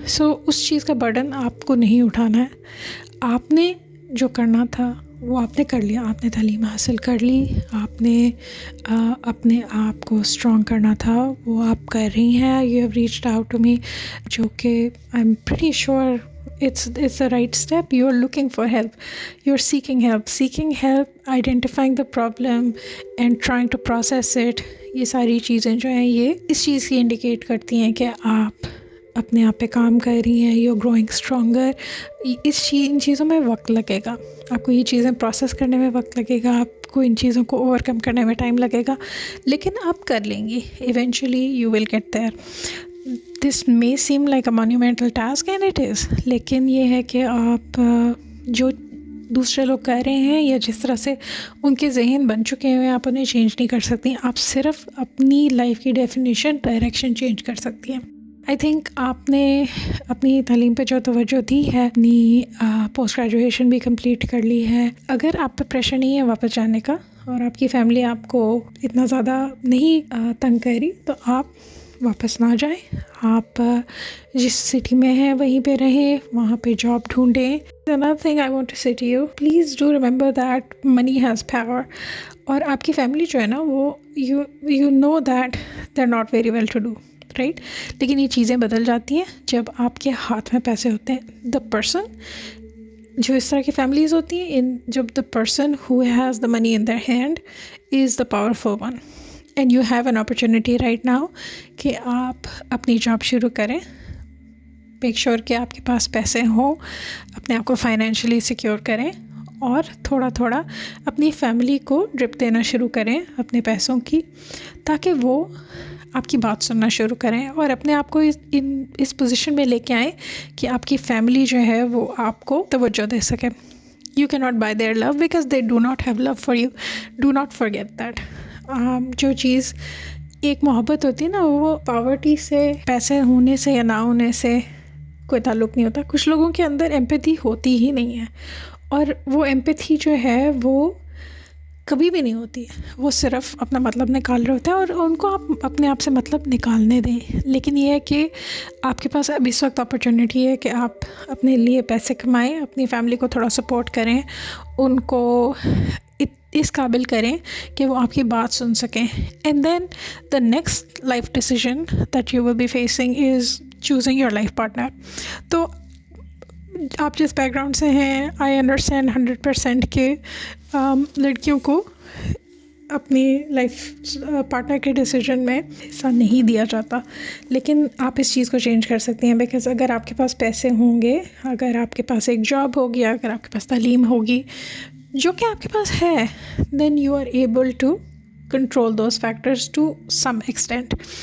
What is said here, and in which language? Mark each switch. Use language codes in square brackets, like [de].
[ur] سو اس چیز کا برڈن آپ کو نہیں اٹھانا ہے. آپ نے جو کرنا تھا وہ آپ نے کر لیا. آپ نے تعلیم حاصل کر لی، آپ نے اپنے آپ کو اسٹرانگ کرنا تھا، وہ آپ کر رہی ہیں. [en] you have reached out to me, [ur] جو کہ [en] I am pretty sure it's the right step. You're looking for help, you're seeking help, identifying the problem and trying to process it. [ur] یہ ساری چیزیں جو ہیں یہ اس چیز کی انڈیکیٹ کرتی ہیں کہ آپ اپنے آپ پہ کام کر رہی ہیں. [en] you're growing stronger. [ur] ان چیزوں میں وقت لگے گا، آپ کو یہ چیزیں پروسیس کرنے میں وقت لگے گا، آپ کو ان چیزوں کو اوور کم کرنے میں ٹائم لگے گا، لیکن آپ کر لیں گی. [en] Eventually you will get there. This may seem like a monumental task and it is، [ur] لیکن یہ ہے کہ آپ جو دوسرے لوگ کہہ رہے ہیں یا جس طرح سے ان کے ذہن بن چکے ہیں آپ انہیں چینج نہیں کر سکتی. آپ صرف اپنی لائف کی ڈیفینیشن، ڈائریکشن چینج کر سکتی ہیں. آئی تھنک آپ نے اپنی تعلیم پہ جو توجہ دی ہے، اپنی پوسٹ گریجویشن بھی کمپلیٹ کر لی ہے. اگر آپ پہ پریشر نہیں ہے واپس جانے کا اور آپ کی فیملی آپ کو اتنا زیادہ نہیں تنگ کر رہی، تو آپ واپس نہ جائیں. آپ جس سٹی میں ہیں وہیں پہ رہیں، وہاں پہ job ڈھونڈیں. [en] Another thing I want to say to you, please do remember that money has power. [ur] اور آپ کی فیملی جو ہے نا، وہ [en] you know that they're not very well to do, right؟ [ur] لیکن یہ چیزیں بدل جاتی ہیں جب آپ کے ہاتھ میں پیسے ہوتے ہیں. [en] The person، [ur] جو اس طرح کی فیملیز ہوتی ہیں، جب [en] the person who has the money in their hand is the powerful one. And you have an opportunity right now [ur] کہ آپ اپنی جاب شروع کریں. [en] make sure [ur] کہ آپ کے پاس پیسے ہوں، اپنے آپ کو فائنینشلی سیکیور کریں، اور تھوڑا تھوڑا اپنی فیملی کو ڈرپ دینا شروع کریں اپنے پیسوں کی، تاکہ وہ آپ کی بات سننا شروع کریں اور اپنے آپ کو اس پوزیشن میں لے کے آئیں کہ آپ کی فیملی جو ہے وہ آپ کو توجہ دے سکے. [en] You cannot buy their love because they do not have love for you. Do not forget that. [ur] جو چیز ایک محبت ہوتی ہے نا، وہ پاورٹی سے، پیسے ہونے سے یا نہ ہونے سے کوئی تعلق نہیں ہوتا. کچھ لوگوں کے اندر ایمپیتھی ہوتی ہی نہیں ہے، اور وہ ایمپیتھی جو ہے وہ کبھی بھی نہیں ہوتی. وہ صرف اپنا مطلب نکال رہے ہوتے ہیں، اور ان کو آپ اپنے آپ سے مطلب نکالنے دیں. لیکن یہ ہے کہ آپ کے پاس اب اس وقت اپرچونیٹی ہے کہ آپ اپنے لیے پیسے کمائیں، اپنی فیملی کو تھوڑا سپورٹ کریں، ان کو اس قابل کریں کہ وہ آپ کی بات سن سکیں. [en] And then the next life decision that you will be facing is choosing your life partner. [ur] تو آپ جس بیک گراؤنڈ سے ہیں، [en] I understand [ur] 100% کہ لڑکیوں کو اپنی لائف پارٹنر کے ڈیسیژن میں حصہ نہیں دیا جاتا. لیکن آپ اس چیز کو چینج کر سکتی ہیں، بیکاز اگر آپ کے پاس پیسے ہوں گے، اگر آپ کے پاس ایک جاب ہوگی، اگر آپ کے پاس تعلیم ہوگی، جو کہ آپ کے پاس ہے، [en] Then you are able to control those factors to some extent.